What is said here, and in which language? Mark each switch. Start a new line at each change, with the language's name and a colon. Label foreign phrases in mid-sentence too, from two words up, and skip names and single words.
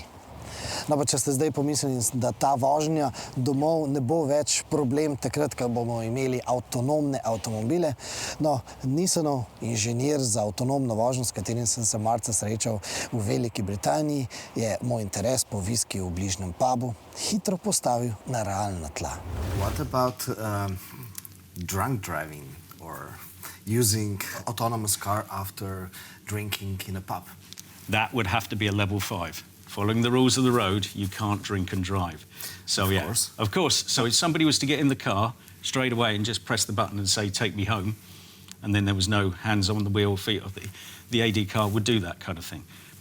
Slovenian: No, pa če ste zdaj pomislili, da ta vožnja domov ne bo več problem takrat, ko bomo imeli avtonomne avtomobile, no, nisem inženir za avtonomno vožnjo, s katerim sem se marca srečal v Veliki Britaniji, je moj interes po viskiju v bližnjem pubu hitro postavil na realna tla.
English: What about drunk driving or using autonomous car after drinking in a pub? That would have to be a level 5. Following the rules of the road, you can't drink and drive. So, of course. So if somebody was to get in the car straight away and just press the button and say, take me home, and then there was no hands on the wheel, feet off, the AD car would do that kind of thing.